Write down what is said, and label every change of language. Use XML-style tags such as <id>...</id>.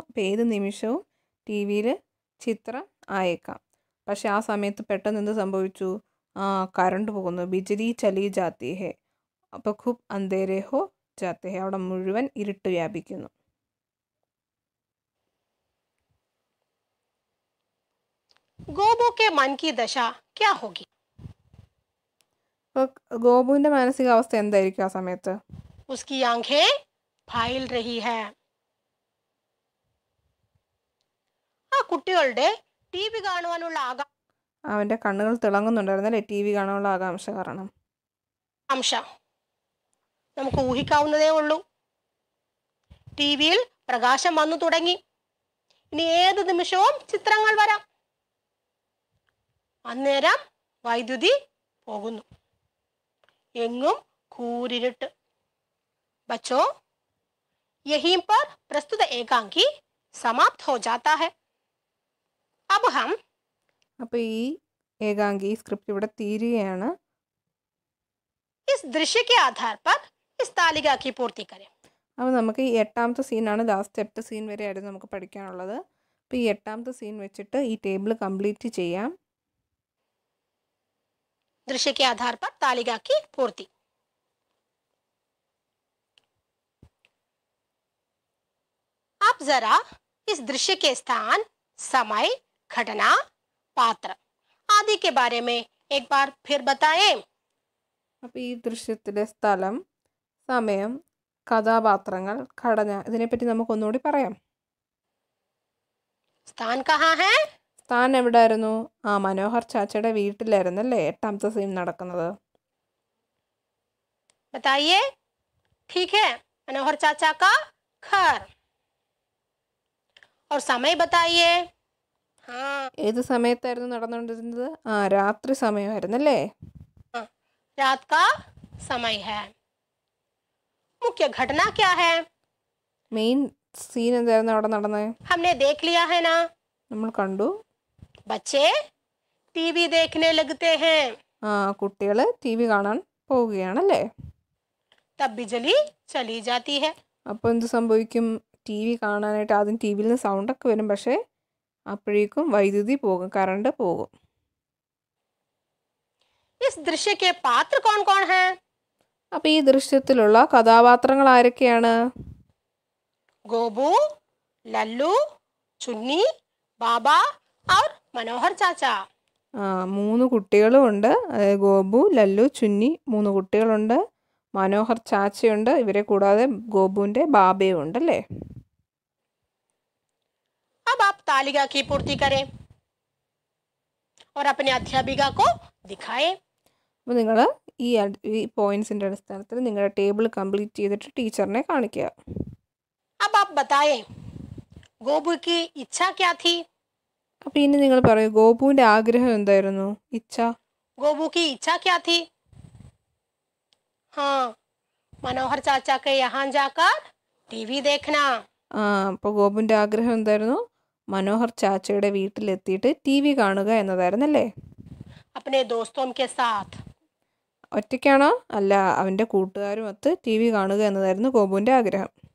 <ml>അപ്പോൾ ഏത് നിമിഷവും ടി വിയിൽ ചിത്രം ആയേക്കാം. പക്ഷെ ആ സമയത്ത് പെട്ടെന്ന് എന്ത് സംഭവിച്ചു? കറണ്ട് പോകുന്നു.</ml> <hi>ബിജ്ലി ചലി ജാത്തി ഹേ.</hi> <ml>അപ്പോൾ</ml> <hi>ഖുബ് അന്ധേരെ ഹോ ജാത്തെ ഹേ,</hi> <ml>അവിടെ മുഴുവൻ ഇരുട്ട് വ്യാപിക്കുന്നു.</ml> <hi>गोबू के मन की दशा क्या होगी?</hi> <ml>അപ്പോൾ ഗോപുവിൻ്റെ മാനസികാവസ്ഥ എന്തായിരിക്കും ആ സമയത്ത്?</ml> <hi>उसकी आंखें फैल रही है.</hi> <ml>ആ കുട്ടികളുടെ ടി വി കാണുവാനുള്ള അവൻ്റെ കണ്ണുകൾ തിളങ്ങുന്നുണ്ടായിരുന്നല്ലേ ടി വി കാണാനുള്ള ആകാംക്ഷ കാരണം. ആകാംക്ഷ നമുക്ക് ഊഹിക്കാവുന്നതേ ഉള്ളൂ. ടി വിയിൽ പ്രകാശം വന്നു തുടങ്ങി. ഇനി ഏത് നിമിഷവും ചിത്രങ്ങൾ വരാം. അന്നേരം വൈദ്യുതി പോകുന്നു. എങ്ങും കൂരിരുട്ട്.</ml> <hi>बच्चों, यहीं पर प्रस्तुत एकांकी समाप्त हो जाता है. अब हम</hi> <ml>അപ്പോൾ ഈ ഏകാംഗി സ്ക്രിപ്റ്റ് ഇവിടെ തീരുകയാണ്.</ml> <hi>इस दृश्य के आधार पर इस तालिका की पूर्ति करें.</hi> <ml>അപ്പോൾ നമുക്ക് ഈ 8ാമത്തെ സീനാണ്, ലാസ്റ്റ് 8 സീൻ വരെ ആയിരുന്നു നമുക്ക് പഠിക്കാനുള്ളത്. അപ്പോൾ ഈ 8ാമത്തെ സീൻ വെച്ചിട്ട് ഈ ടേബിൾ കംപ്ലീറ്റ് ചെയ്യാം.</ml> <hi>दृश्य के आधार पर तालिका की पूर्ति. आप जरा इस दृश्य के स्थान समय, घटना, पात्र आदि के बारे में एक बार फिर बताएं।</hi> <ml>അപ്പോൾ ഈ ദൃശ്യത്തിലെ സ്ഥലം, സമയം, കഥാപാത്രങ്ങൾ, ഘടന ഇതിനെപ്പറ്റി നമുക്കൊന്നുകൂടി പറയാം.</ml> <hi>स्थान कहाँ है?</hi> <ml>സ്ഥാൻ എവിടെയായിരുന്നു? മനോഹർ ചാച്ചയുടെ വീട്ടിലായിരുന്നു അല്ലേ 8ാമത്തെ സീൻ നടക്കുന്നത്.</ml> <hi>बताइए. ठीक है, मनोहर चाचा का घर. और समय बताइए. हाँ,</hi> <ml>ഏത് സമയത്തായിരുന്നു നടന്നുകൊണ്ടിരുന്നത്? രാത്രി സമയമായിരുന്നു അല്ലേ?</ml> <hi>रात का समय है. मुख्य घटना क्या है?</hi> <ml>മെയിൻ സീൻ എന്തായിരുന്നു അവിടെ നടന്നത്?</ml> <hi>हमने देख लिया है ना.</hi> <ml>നമ്മൾ കണ്ടു.</ml> <hi>बच्चे टीवी देखने लगते हैं.</hi> <ml>കുട്ടികൾ ടി വി കാണാൻ പോവുകയാണല്ലേ?</ml> <hi>तब बिजली चली जाती है.</hi> <ml>അപ്പോൾ എന്ത് സംഭവിക്കും? ടി വി കാണാനായിട്ട് ആദ്യം ടി വിയിൽ നിന്ന് സൗണ്ടൊക്കെ വരും, പക്ഷേ അപ്പോഴേക്കും വൈദ്യുതി പോകും, കറണ്ട് പോകും.</ml> <hi>इस दृश्य के पात्र कौन कौन हैं?</hi> <ml>അപ്പോൾ ഈ ദൃശ്യത്തിലുള്ള കഥാപാത്രങ്ങൾ ആരൊക്കെയാണ്?</ml> <hi>गोबू, लल्लू, चुन्नी, बाबा और मनोहर चाचा.</hi> <ml>3 കുട്ടികളും ഉണ്ട്. ഗോപു, ലല്ലു, ചുന്നി 3 കുട്ടികളുണ്ട്. മനോഹർ ചാച്ചയുണ്ട്. ഇവരെ കൂടാതെ ഗോപുവിൻ്റെ ബാബയും ഉണ്ടല്ലേ?</ml> <hi>अब आप तालिका की पूर्ति करें और अपने अध्यापिका को दिखाएं.</hi> <ml>അപ്പോൾ നിങ്ങൾ ഈ പോയിന്റ്സിൻ്റെ അടിസ്ഥാനത്തിൽ നിങ്ങളുടെ ടേബിൾ കംപ്ലീറ്റ് ചെയ്തിട്ട് ടീച്ചറിനെ കാണിക്കുക.</ml> <hi>अब आप बताएं, गोबू की इच्छा क्या थी?</hi> <ml>അപ്പോൾ ഇനി നിങ്ങൾ പറയൂ, ഗോപുവിൻ്റെ ആഗ്രഹം എന്തായിരുന്നു? ഇച്ഛ.</ml> <hi>गोबू की इच्छा क्या थी? हाँ, मनोहर चाचा के यहाँ जाकर टीवी देखना.</hi> <ml>അപ്പോൾ ഗോപുവിൻ്റെ ആഗ്രഹം എന്തായിരുന്നു? മനോഹർ ചാച്ചയുടെ വീട്ടിലെത്തിയിട്ട് ടി വി കാണുക എന്നതായിരുന്നല്ലേ?</ml> <hi>अपने दोस्तों के साथ.</hi> <ml>ഒറ്റയ്ക്കാണോ? അല്ല, അവൻ്റെ കൂട്ടുകാരുമൊത്ത് ടി വി കാണുക എന്നതായിരുന്നു ഗോപുവിൻ്റെ ആഗ്രഹം.</ml>